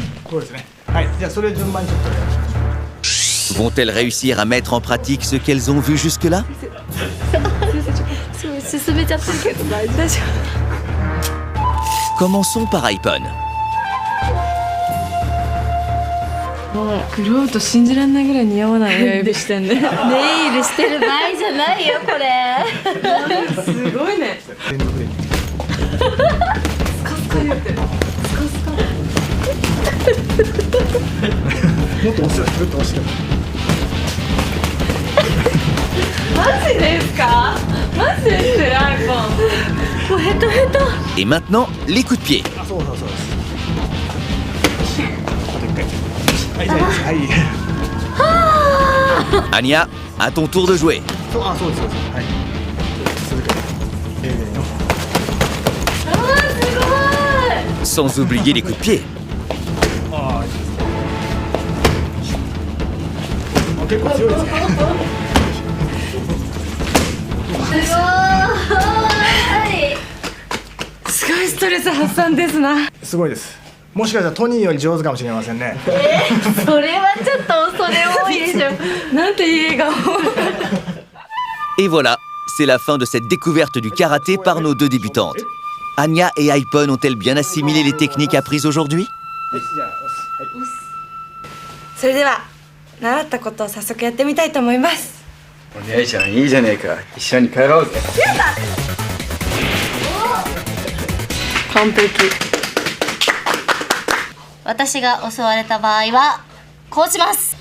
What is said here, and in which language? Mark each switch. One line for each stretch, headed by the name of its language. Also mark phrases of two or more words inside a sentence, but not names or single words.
Japanese: そうですね。はい、じゃあそれ順番にちょっとお願いします。
French: Vont-elles réussir à mettre en pratique ce qu'elles ont vu jusque-là?
Japanese: 進めちゃってるけど大丈
French: Commençons par iPhone.
Japanese: クロート信じられないぐらい似合わない親指してんね。夫。ネイルしてる場合じゃないよこれ。すごいね。連続で。もっと押してる、もっと押してる。マジですか？マジです iPhone。もうヘトヘト。
French: Et maintenant, les coups de pied.
Japanese: あ、そうそうそうです。あと一回。はい、じゃあいいです。はい。
French: Anya, à ton tour de jouer.
Japanese: そう、あ、そうですそうです。はい。続けて。
French: Sans oublier les coups de pied.
Japanese: ああ、いいですね。あ、結構強いですね。すごいストレス発散ですな。すごいです。もしかしたらトニーより上手かもしれませんね。それはちょっと恐れ多いでしょ。なんていい笑顔。
French: Et voilà, c'est la fin de cette découverte du karaté par nos deux débutantes. Anya et iPhone ont-elles bien assimilé les techniques apprises aujourd'hui?
Japanese: じゃあ押す。はい。それでは習ったことを早速やってみたいと思います。お姉ちゃんいいじゃねえか。一緒に帰ろうぜ。完璧。私が襲われた場合はこうします。